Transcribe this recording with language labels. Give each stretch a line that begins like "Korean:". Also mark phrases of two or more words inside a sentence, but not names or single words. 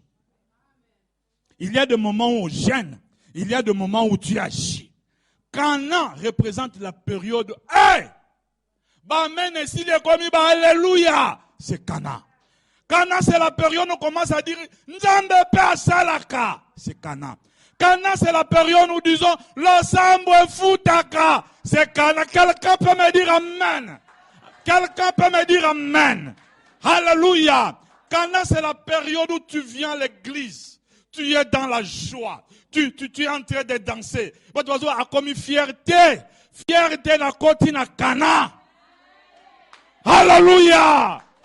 French: Il y a des moments où on gêne, il y a des moments où Dieu agit. Canaan représente la période. Hey! Alléluia! C'est Canaan. Canaan, c'est la période où on commence à dire
Lingala: Nzambe pe salaka.
French: C'est Canaan. Canaan, c'est la période où disons l'ensemble futaka. C'est Canaan. Quelqu'un peut me dire Amen. Quelqu'un peut me dire Amen. Alléluia. Canaan, c'est la période où tu viens à l'église. Tu es dans la joie. Tu es en train de danser. Tu as comme fierté. Fierté
Lingala: na koti na
French: Canaan. Alléluia.